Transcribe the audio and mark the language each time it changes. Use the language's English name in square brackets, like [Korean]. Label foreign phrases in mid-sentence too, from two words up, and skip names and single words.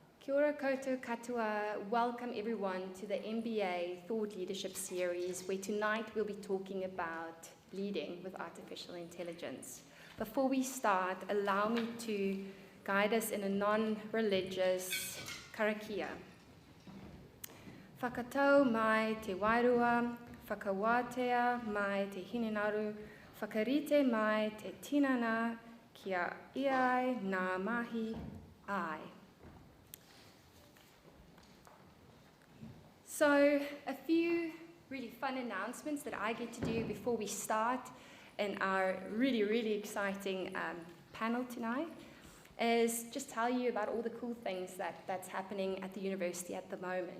[Māori] Kia ora koutou katoa. [English] Welcome everyone to the MBA Thought Leadership Series, where tonight we'll be talking about leading with artificial intelligence. Before we start, allow me to guide us in a non-religious karakia. [Māori] Whakatau mai te wairua, whakawātea mai te hininaru, whakarite mai te tinana, kia iai ngā mahi ai. [English] So, a few really fun announcements that I get to do before we start in our really exciting panel tonight is just tell you about all the cool things that's happening at the university at the moment.